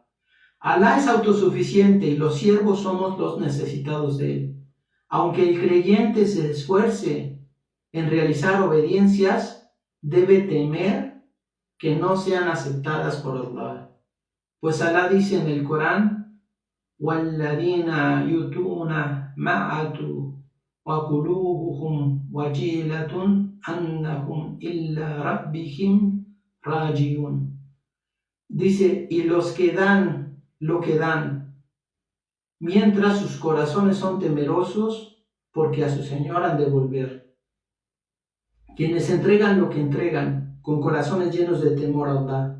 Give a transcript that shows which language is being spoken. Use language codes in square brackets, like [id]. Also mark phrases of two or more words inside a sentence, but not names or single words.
[es] Allah es autosuficiente y los siervos somos los necesitados de Él. Aunque el creyente se esfuerce en realizar obediencias, debe temer que no sean aceptadas por Allah. Pues Allah dice en el Corán, [ar] وَالَّذِينَ يُؤْتُونَ مَا آتَوْا وَقُلُوبُهُمْ وَجِلَةٌ أَنَّهُمْ إِلَى رَبِّهِمْ رَاجِعُونَ. [es] Dice, y los que dan lo que dan, mientras sus corazones son temerosos, porque a su Señor han de volver. Quienes entregan lo que entregan, con corazones llenos de temor a Allah.